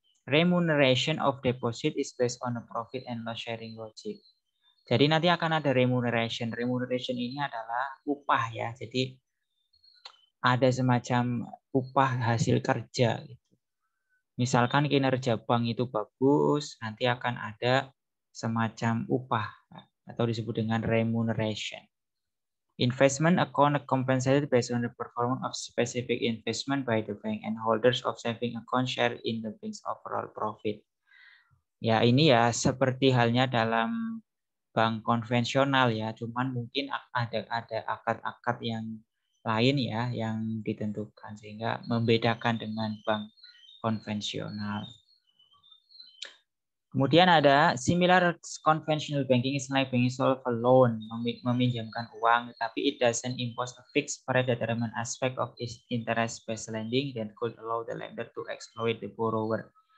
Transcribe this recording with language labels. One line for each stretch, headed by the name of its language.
English: Remuneration of deposit is based on a profit and loss sharing logic.
Indonesian: Jadi nanti akan ada remuneration. Remuneration ini adalah upah ya. Jadi ada semacam upah hasil kerja. Misalkan kinerja bank itu bagus, nanti akan ada semacam upah atau disebut dengan remuneration.
English: Investment account compensated based on the performance of specific investment by the bank and holders of saving account share in the bank's overall profit.
Indonesian: Ya, ini ya seperti halnya dalam bank konvensional ya, cuman mungkin ada akad-akad yang lain ya yang ditentukan sehingga membedakan dengan bank konvensional. Kemudian ada
English: similar conventional banking is like banking solve a loan,
Indonesian: meminjamkan uang, tapi
English: it doesn't impose a fixed predetermined aspect of its interest-based lending that could allow the lender to exploit the borrower.